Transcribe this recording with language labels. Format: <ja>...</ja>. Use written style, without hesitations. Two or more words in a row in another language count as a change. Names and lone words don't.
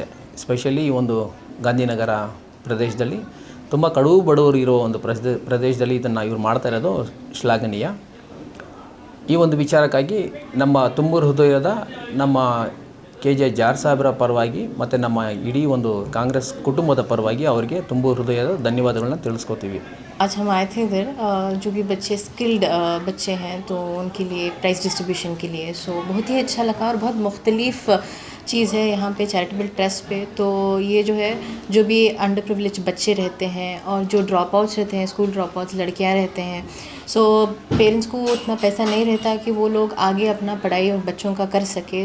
<kn>ಸ್ಪೆಷಲಿ ಈ ಒಂದು ಗಾಂಧಿನಗರ ಪ್ರದೇಶದಲ್ಲಿ ತುಂಬ ಕಡು ಬಡವರು ಇರೋ ಒಂದು ಪ್ರದೇಶದಲ್ಲಿ ಇದನ್ನು ಇವ್ರು ಮಾಡ್ತಾ ಇರೋದು ಶ್ಲಾಘನೀಯ. ಈ ಒಂದು ವಿಚಾರಕ್ಕಾಗಿ ನಮ್ಮ ತುಂಬೂರು ಹೃದಯದ ನಮ್ಮ KJ ಜಾರ್ ಸಾಹೇಬರ ಪರವಾಗಿ ಮತ್ತು ನಮ್ಮ ಇಡೀ ಒಂದು ಕಾಂಗ್ರೆಸ್ ಕುಟುಂಬದ ಪರವಾಗಿ ಅವರಿಗೆ ತುಂಬೂರು ಹೃದಯದ ಧನ್ಯವಾದಗಳನ್ನ ತಿಳಿಸ್ಕೊತೀವಿ.</kn> <hi>आज हम आए थे इधर जो कि बच्चे स्किल्ड बच्चे हैं तो उनके लिए</hi> <en>prize distribution</en> <hi>के लिए. सो बहुत ही अच्छा लगा और बहुत मुख्तलिफ चीज़ है यहाँ पे</hi> <en>charitable trust</en> <hi>पे. तो ये जो है जो भी</hi> <en>under privilege</en> <hi>बच्चे रहते हैं और जो</hi> <en>drop outs</en> <hi>रहते हैं,</hi> <en>school drop outs</en> <hi>लड़कियाँ रहते हैं, सो पेरेंट्स को उतना पैसा नहीं रहता कि वो लोग आगे अपना पढ़ाई और बच्चों का कर सके.</hi>